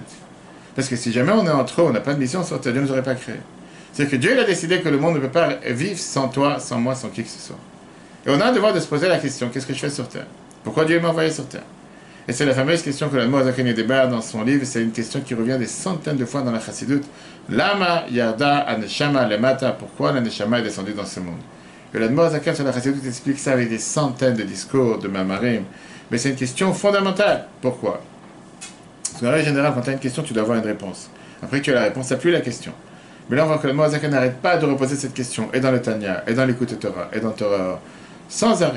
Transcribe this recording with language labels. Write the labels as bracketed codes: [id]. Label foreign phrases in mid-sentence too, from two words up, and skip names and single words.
[fr] Parce que si jamais on est en trop, on n'a pas de mission sur terre, Dieu ne nous aurait pas créé. C'est que Dieu a décidé que le monde ne peut pas vivre sans toi, sans moi, sans qui que ce soit. Et on a le devoir de se poser la question, qu'est-ce que je fais sur terre? Pourquoi Dieu m'a envoyé sur terre? Et c'est la fameuse question que l'Admor Azaken débat dans son livre, c'est une question qui revient des centaines de fois dans la Chassidut. [he] למה ירדה הנשמה למטה, [fr] pourquoi la neshama est descendue dans ce monde? Et l'Admor Azaken sur la Chassidut explique ça avec des centaines de discours, de mamarim. Mais c'est une question fondamentale. Pourquoi? Parce qu'en règle générale, quand tu as une question, tu dois avoir une réponse. Après que tu as la réponse, tu n'as plus la question. Mais là, on voit que l'Admor Azaken n'arrête pas de reposer cette question, et dans le Tanya, et dans l'écoute Torah, et dans Torah, sans arrêt.